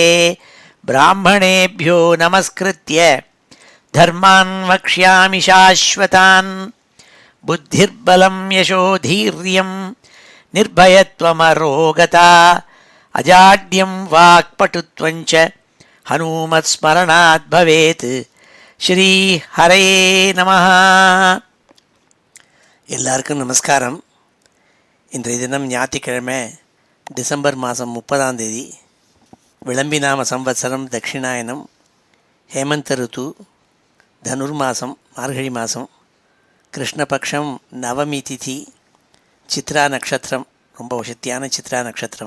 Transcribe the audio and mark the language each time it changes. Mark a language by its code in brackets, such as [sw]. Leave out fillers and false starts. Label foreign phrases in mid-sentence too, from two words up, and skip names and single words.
[sa] ब्राह्मणेभ्यो नमस्कृत्य धर्मान् वक्ष्यामि शाश्वतान्। बुद्धिर्बलं यशोधीर्यं निर्भयत्वमरोगता अजाड्यं वाक्पटुत्वञ्च हनुमत्स्मरणात् भवेत्। श्री हरये நமः. [ta] எல்லாருக்கும் நமஸ்காரம். இன்றைய தினம் ஞாயிற்றுக்கிழமை டிசம்பர் மாதம் 30ஆம் தேதி. விளம்பிநாம சம்வத்சரம் தட்சிணாயனம், ஹேமந்த ருத்து, தனுர்மாசம் மார்கழி மாதம், கிருஷ்ணபக்ஷம், நவமி திதி, சித்ரா நட்சத்திரம், ரொம்ப வசத்தியான சித்ரா நட்சத்திரம்.